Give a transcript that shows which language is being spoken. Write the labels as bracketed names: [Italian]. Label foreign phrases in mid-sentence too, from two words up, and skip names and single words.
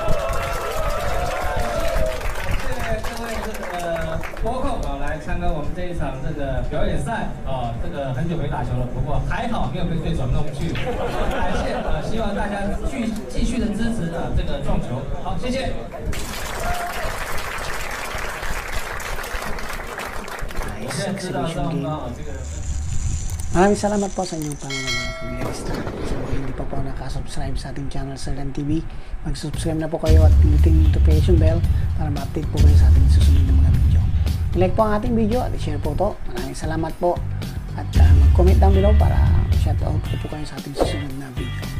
[Chinese] 感谢各位播控来参加我们这一场这个表演赛啊，这个很久没打球了，不过还好没有被对手弄去。感谢希望大家继续的支持这个撞球。好，谢谢。我现在知道赵风光这个。 [Filipino] Maraming salamat po sa inyong panonood mga kabilyarista. Sa mga hindi pa po nakasubscribe sa ating channel Serdan TV, mag-subscribe na po kayo at pinutin yung notification bell para ma-update po kayo sa ating susunod na mga video. I-like po ang ating video at i-share po ito. Maraming salamat po at mag-comment [English] down below [Filipino] para shoutout ko po kayo sa ating susunod na video.